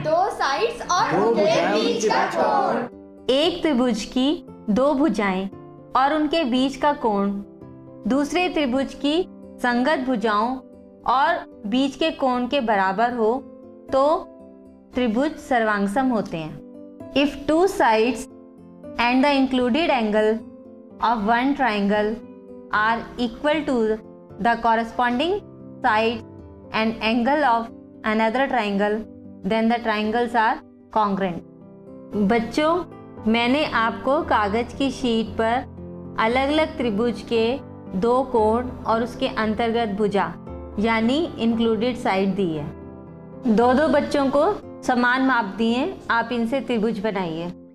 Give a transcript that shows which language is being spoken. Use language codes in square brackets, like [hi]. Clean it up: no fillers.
[hi] दो साइड्स और उनके बीच का कोण। एक त्रिभुज की दो भुजाएं और उनके बीच का कोण दूसरे त्रिभुज की संगत भुजाओं और बीच के कोण के बराबर हो तो त्रिभुज सर्वांग-सम होते हैं। [en] If two sides and the included angle of one triangle are equal to the corresponding sides and angle of another triangle, then the triangles are congruent. [hi] बच्चों, मैंने आपको कागज की शीट पर अलग अलग त्रिभुज के दो कोण और उसके अंतर्गत भुजा यानी इंक्लूडेड साइड दी है। दो बच्चों को समान माप दिए, आप इनसे त्रिभुज बनाइए।